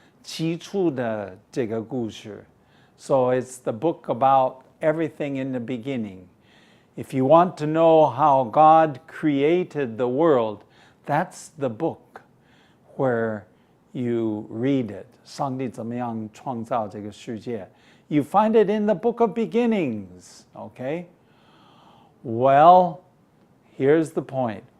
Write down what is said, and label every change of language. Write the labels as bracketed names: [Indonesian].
[Chinese] 起初的这个故事. [English] So it's the book about everything in the beginning. If you want to know how God created the world, that's the book where you read it. [Chinese] 上帝怎么样创造这个世界. [English] You find it in the book of beginnings. Okay? Well, here's the point.